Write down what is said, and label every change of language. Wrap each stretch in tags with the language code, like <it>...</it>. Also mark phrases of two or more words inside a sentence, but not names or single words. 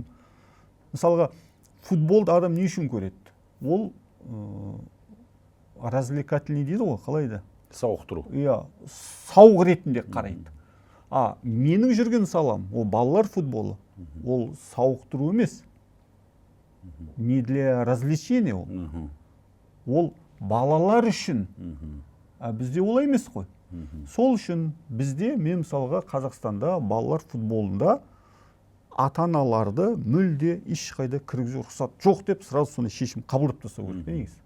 <kk>Мысалға футболды адам не үшін көреді? Ол развлекательный дейді ғой, қалай да? Сауықтыру. Сауық ретінде қарайды. Менің жүрген салам, ол балалар футболы. Ол сауықтыру емес.</kk> <ru>Не для развлечения ол.</ru> <kk>Ол балалар үшін. Бізде олай емес қой. Сол үшін бізде, мен мысалға Қазақстанда балалар футболында ата-аналарды мүлде ешқайда кіргізу рұқсат жоқ деп сразу сондай шешім қабылдап тастау керек негізі.</kk>